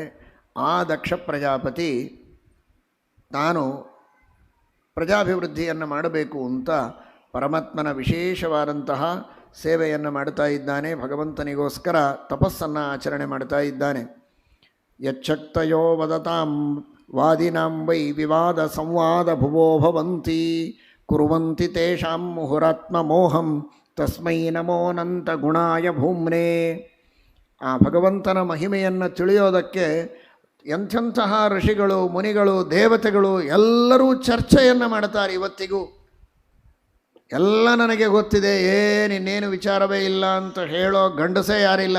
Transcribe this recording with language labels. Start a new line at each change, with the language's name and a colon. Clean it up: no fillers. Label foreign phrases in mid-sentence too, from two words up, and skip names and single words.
Kannada: ಆ ದಕ್ಷ ಪ್ರಜಾಪತಿ ತಾನು ಪ್ರಜಾಭಿವೃದ್ಧಿಯನ್ನು ಮಾಡಬೇಕು ಅಂತ ಪರಮಾತ್ಮನ ವಿಶೇಷವಾದಂತಹ ಸೇವೆಯನ್ನು ಮಾಡ್ತಾ ಇದ್ದಾನೆ. ಭಗವಂತನಿಗೋಸ್ಕರ ತಪಸ್ಸನ್ನು ಆಚರಣೆ ಮಾಡ್ತಾ ಇದ್ದಾನೆ.
Sanskrit: यच्छक्तयो वदतां वादिनां वै विवाद संवाद भुवो भवन्ति कुर्वन्ति तेषां मुहुरात्म मोहं तस्मै नमोऽनन्त गुणाय भूम्ने.
Kannada: ಆ ಭಗವಂತನ ಮಹಿಮೆಯನ್ನು ತಿಳಿಯೋದಕ್ಕೆ ಎಂಥೆಂತಹ ಋಷಿಗಳು, ಮುನಿಗಳು, ದೇವತೆಗಳು ಎಲ್ಲರೂ ಚರ್ಚೆಯನ್ನು ಮಾಡ್ತಾರೆ. ಇವತ್ತಿಗೂ ಎಲ್ಲ ನನಗೆ ಗೊತ್ತಿದೆ, ಇನ್ನೇನು ವಿಚಾರವೇ ಇಲ್ಲ ಅಂತ ಹೇಳೋ ಗಂಡಸೇ ಯಾರಿಲ್ಲ.